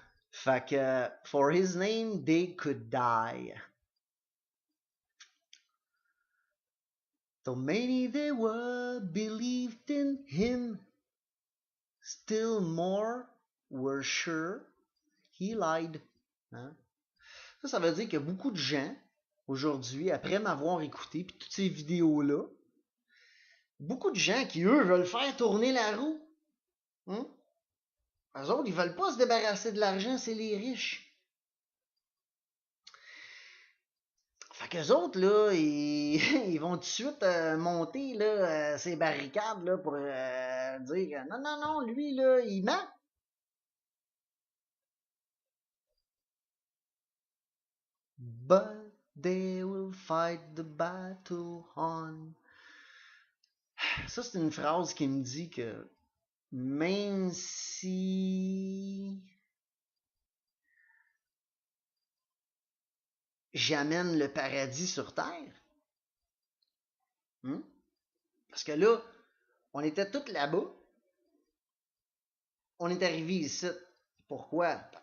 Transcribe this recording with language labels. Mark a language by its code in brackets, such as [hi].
[fr] Fait que, [en] for his name, they could die. Though many they were believed in him, still more were sure he lied. Hein? [fr] Ça veut dire que beaucoup de gens, aujourd'hui, après m'avoir écouté, puis toutes ces vidéos-là, beaucoup de gens qui, eux, veulent faire tourner la roue. Hein? Eux autres, ils veulent pas se débarrasser de l'argent, c'est les riches. Fait qu'eux autres, là, ils vont tout de suite monter là, ces barricades là, pour dire non, lui, là, il ment. [en] but they will fight the battle on. [fr] Ça, c'est une phrase qui me dit que même si j'amène le paradis sur terre, parce que là, on était tous là-bas, on est arrivé ici. Pourquoi?